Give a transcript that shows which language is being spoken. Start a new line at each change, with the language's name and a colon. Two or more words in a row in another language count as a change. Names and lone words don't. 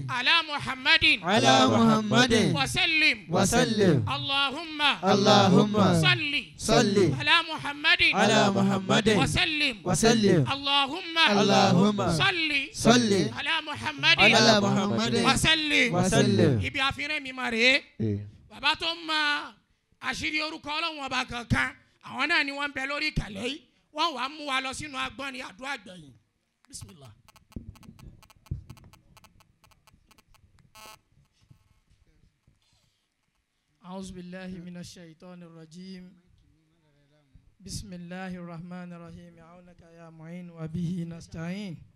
Arabic: على محمد وسلم اللهم صلي على محمد وسلم اللهم صلي على محمد وسلم
Yoruba: ibi àfihàn mi máa rèé bàbá tó ń ma àṣírí orúkọ Ọlọ́run ọba kankan àwọn náà ni wọ́n ń bẹ lórí ìkàlẹ̀ yìí wọ́n wàá mú wa lọ sínú agbọ́n ní àdúrà gbẹ̀yìn bismillah.
Arabic: أعوذ بالله من الشيطان الرجيم بسم الله الرحمن الرحيم عونك يا معين وبه نستعين